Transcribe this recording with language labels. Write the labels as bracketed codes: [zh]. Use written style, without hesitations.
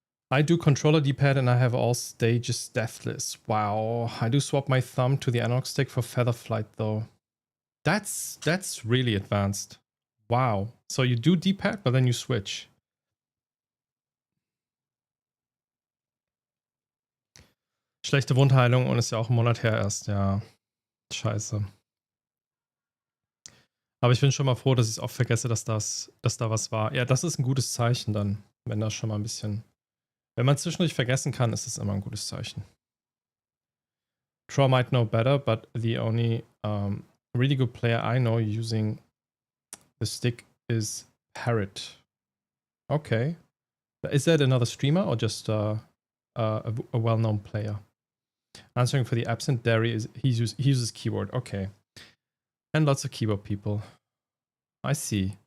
[en] I do controller D-pad and I have all stages deathless. Wow. I do swap my thumb to the analog stick for feather flight though. That's really advanced. Wow. So you do D-pad, but then you switch. [de] Schlechte Wundheilung und ist ja auch einen Monat her erst. Ja. Scheiße. Aber ich bin schon mal froh, dass ich es auch vergesse, dass da was war. Ja, das ist ein gutes Zeichen dann, wenn das schon mal ein bisschen. Wenn man zwischendurch vergessen kann, ist es immer ein gutes Zeichen. [en] Troll might know better, but the only really good player I know using the stick is Parrot. Okay. Is that another streamer or just a well-known player? Answering for the absent, Derry is he uses keyboard. Okay. And lots of keyboard people. I see.